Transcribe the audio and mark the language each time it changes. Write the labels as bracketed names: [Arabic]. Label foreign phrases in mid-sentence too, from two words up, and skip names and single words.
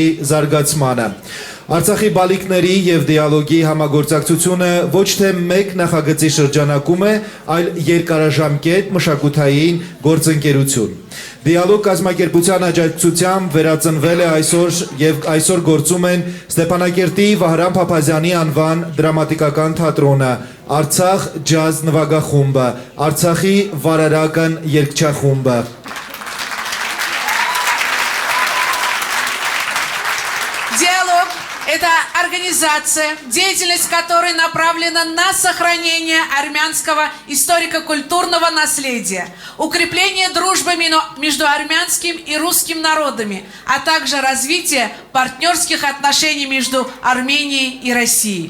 [Armenian] զարգացմանը։ Արցախի բալիկների եւ դիալոգի համագործակցությունը ոչ թե մեկ նախագծի շրջանակում է, այլ երկարաժամկետ մշակութային գործընկերություն։ Դիալոգ կազմակերպության աջակցությամբ վերածնվել է այսօր գործում են Ստեփանակերտի Վահրամ Փափազյանի անվան դրամատիկական թատրոնը, Արցախ ջազ նվագախումբը, Արցախի վարարական երգչախումբը։ [Russian] «Диалог» – это организация, деятельность которой направлена на сохранение армянского историко-культурного наследия, укрепление дружбы между армянским и русским народами, а также развитие партнерских отношений между Арменией и Россией.